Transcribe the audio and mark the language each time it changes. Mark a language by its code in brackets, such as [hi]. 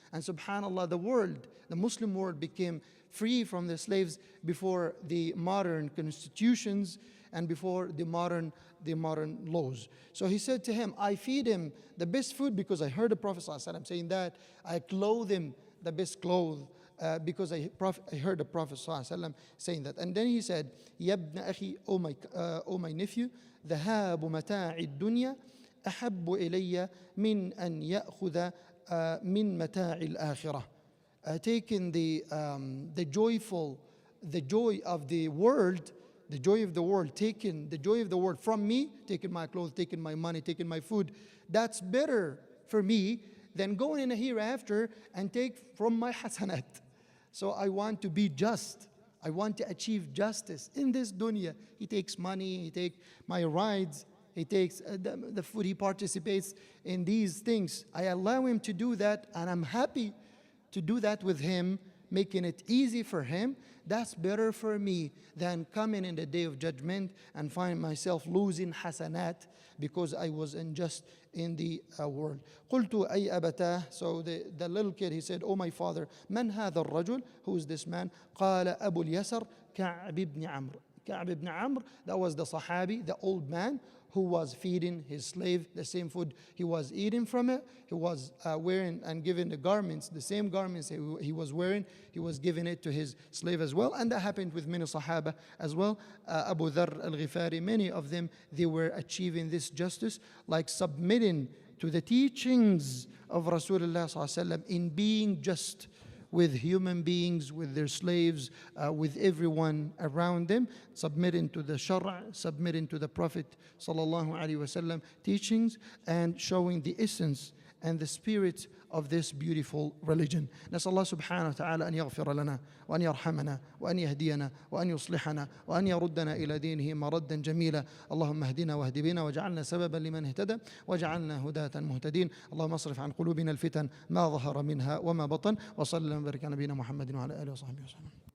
[en] And subhanAllah, the Muslim world became free from the slaves before the modern constitutions and before the modern laws. So he said to him, I feed him the best food because I heard the Prophet ﷺ saying that. I clothe him the best clothes because I heard the Prophet ﷺ saying that. And then he said, Yabna akhi, O my nephew, [ar] ذهاب متاع الدنيا أحب إلي من أن يأخذ من متاع الآخرة. [en] Taking the joy of the world, taking the joy of the world from me, taking my clothes, taking my money, taking my food, that's better for me than going in a hereafter and take from my hasanat. So I want to be just. I want to achieve justice in this dunya. He takes money, he takes my rides, he takes the food, he participates in these things. I allow him to do that, and I'm happy to do that with him, making it easy for him. That's better for me than coming in the day of judgment and find myself losing hasanat because I was unjust in the world. [ar] قلت أي أبتاه. [en] So the little kid, he said, oh my father, [ar] من هذا الرجل? [en] Who is this man? [ar] قال أبو اليسر كعب بن عمرو. [en] Ka'b ibn Amr, that was the Sahabi, the old man who was feeding his slave the same food he was eating from it. He was wearing and giving the garments, the same garments he was wearing, he was giving it to his slave as well. And that happened with many Sahaba as well. Abu Dharr al-Ghifari, many of them, they were achieving this justice, like submitting to the teachings of Rasulullah ﷺ in being just with human beings, with their slaves, with everyone around them, submitting to the Shara', submitting to the Prophet sallallahu alaihi wasallam teachings, and showing the essence and the spirit of this beautiful religion. [ar] نسأل الله سبحانه وتعالى أن يغفر لنا وأن يرحمنا وأن يهدينا وأن يصلحنا وأن يردنا إلى دينه مردا جميلا. اللهم اهدنا واهد بنا واجعلنا سببا لمن اهتدى واجعلنا هداة مهتدين. اللهم اصرف عن قلوبنا الفتن ما ظهر منها وما بطن. وصلى الله وبارك على نبينا محمد وعلى آله وصحبه وسلم.